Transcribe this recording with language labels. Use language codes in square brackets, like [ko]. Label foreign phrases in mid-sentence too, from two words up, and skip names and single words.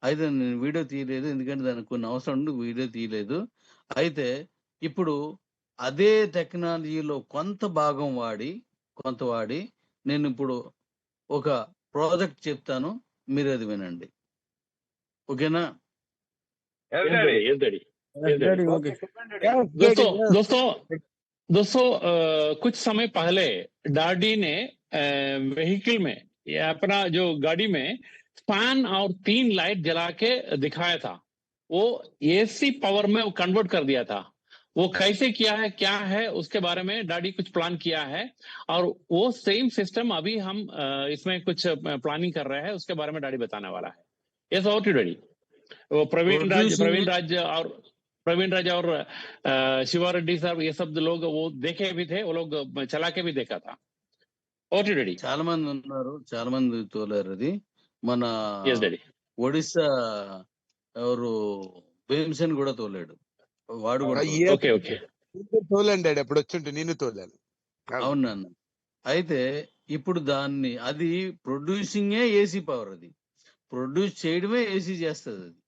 [te] అయితే నేను వీడియో తీయలేదు, ఎందుకంటే దానికి కొన్ని అవసరం ఉండి వీడియో తీయలేదు. అయితే ఇప్పుడు అదే టెక్నాలజీలో కొంత భాగం వాడి నేను ఇప్పుడు ఒక ప్రాజెక్ట్ చెప్తాను, మీరు అది వినండి, ఓకేనా? [en] Yes, Yes, daddy. daddy. Yes, daddy. yes daddy okay [hi] दोस्तों दोस्तों दोस्तों कुछ समय पहले डैडी ने व्हीकल में या अपना जो गाड़ी में फैन और 3 लाइट जला के दिखाया था। वो [en] AC power [hi] में वो कन्वर्ट कर दिया था। वो कैसे किया है, क्या है, उसके बारे में डैडी कुछ प्लान किया है और वो [en] same system [hi] अभी हम इसमें कुछ प्लानिंग कर रहे हैं, उसके बारे में डैडी बताने वाला है। [en] Yes, over to daddy. [hi] वो प्रवीण राज और शिवा रेड्डी साहब, ये सब लोग वो देखे भी थे, वो लोग चला के भी देखा था। [en] over to daddy. [te] చాలా మంది ఉన్నారు, చాలా మంది తోలారు అది. మన [en] yes daddy. [te] ఒడిస్సా ఎవరు భీమసేన్ కూడా తోలాడు, వాడు కూడా [en] okay okay [te] తోలండి డాడీ, అప్పుడు వచ్చుంటే నేను తోలాను. అవును నాన్న. అయితే ఇప్పుడు దాన్ని అది [en] producinge AC power, [te] అది ప్రొడ్యూస్ చేయడమే ఏసీ చేస్తుంది అది.